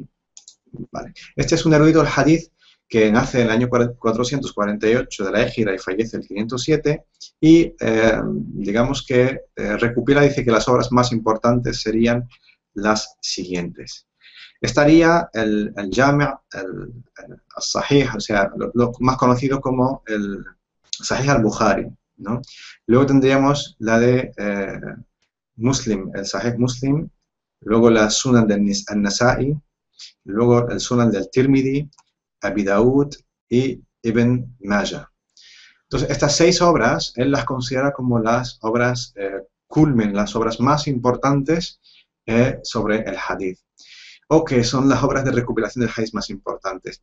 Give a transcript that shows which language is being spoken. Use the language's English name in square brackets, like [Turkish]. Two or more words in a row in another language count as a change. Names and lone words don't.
[Spanish] Vale. Este es un erudito del hadith que nace en el año 448 de la Égira y fallece el 507, y digamos que recopila, dice que las obras más importantes serían las siguientes. Estaría el Jami' al-Sahih, o sea, lo más conocido como el Sahih al-Bukhari, ¿no? Luego tendríamos la de Muslim, el Sahih Muslim, luego la Sunan del Nasa'i, luego el Sunan del Tirmidhi, Abi Daud y Ibn Majah. Entonces, estas 6 obras, él las considera como las obras culmen, las obras más importantes sobre el hadith, o que son las obras de recopilación del hadith más importantes.